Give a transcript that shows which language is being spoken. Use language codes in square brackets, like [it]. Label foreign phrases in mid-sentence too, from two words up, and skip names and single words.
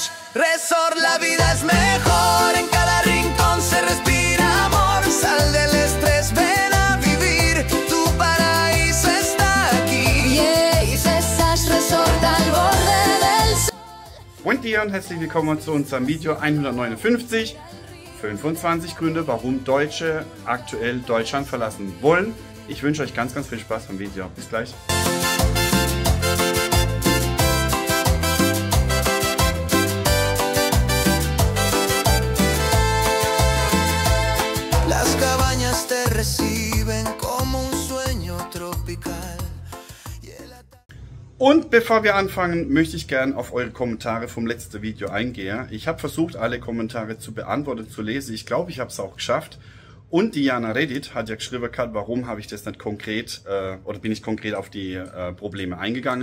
[es] Resort, la vida es mejor, en cada rincón se respira amor. Sal del estrés, ven a vivir, tu paraíso está aquí. Yeah, César's Resort al borde del sol. Buen Dia [de] und herzlich willkommen zu unserem Video 159. 25 Gründe, warum Deutsche aktuell Deutschland verlassen wollen. Ich wünsche euch ganz viel Spaß beim Video. Bis gleich. [es] Las cabañas te reciben como un sueño tropical. [de] Und bevor wir anfangen, möchte ich gern auf eure Kommentare vom letzten Video eingehen. Ich habe versucht, alle Kommentare zu beantworten, zu lesen. Ich glaube, ich habe es auch geschafft. Und Diana Reddit hat ja geschrieben, warum habe ich das nicht konkret, oder bin ich konkret auf die Probleme eingegangen.